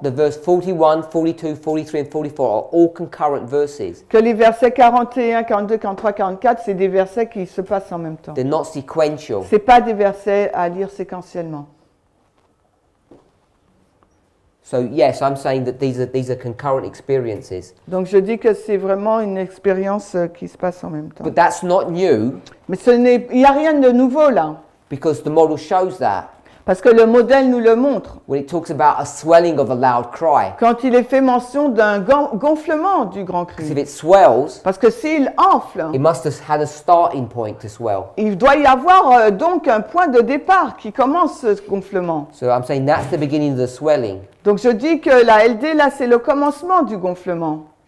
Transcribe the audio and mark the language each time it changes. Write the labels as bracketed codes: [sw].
[en] the verse 41, 42, 43 and 44 are all concurrent verses. [fr] que les versets 41, 42, 43, 44, c'est des versets qui se passent en même temps. [en] They're not sequential. [fr] C'est pas des versets à lire séquentiellement. [en] So yes, I'm saying that these are concurrent experiences. [fr] Donc je dis que c'est vraiment une expérience qui se passe en même temps. [en] But that's not new [fr] Mais il n'y a rien de nouveau là, [en] because the model shows that. [fr] parce que le modèle nous le montre. [en] When it talks about a swelling of a loud cry. [fr] Quand il est fait mention d'un gonflement du grand [en] Because if [fr] cri. [en] it swells, [fr] Parce que s'il enfle, [en] it must have had a starting point to swell. [fr] il doit y avoir donc un point de départ qui commence ce gonflement. [en] So I'm saying that's the beginning of the swelling. [fr] Donc je dis que la LD là, c'est le commencement du gonflement.